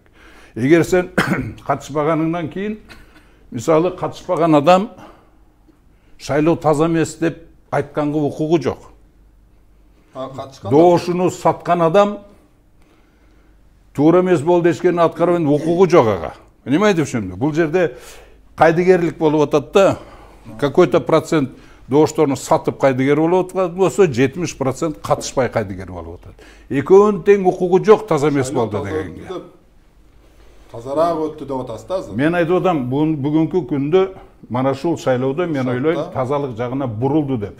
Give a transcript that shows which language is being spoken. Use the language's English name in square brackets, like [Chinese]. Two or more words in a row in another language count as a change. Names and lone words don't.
[Kyrgyz] Эгер сен катышпаганыңдан кийин, мисалы катышпаган адам шайлоо таза эмес деп айтканга укугу жок. Доошуну саткан адам туура эмес болду дешкенин аткарбайын укугу жок ага. [Russian] Понимаете, в чем? [Kyrgyz] Бул жерде кайдыгерлик болуп атат да, [Russian] какой-то процент [Kyrgyz] доошторну сатып кайдыгер болуп атат болсо, 70% катышпай кайдыгер болуп атат. Экөөнүн тең укугу жок, таза эмес болду дегенге. Тазараак өттү деп атасыз да азыр. Мен айтып атам, бүгүнкү күндө мана ушул шайлоодо мен ойлойм, тазалык жагына бурулду деп.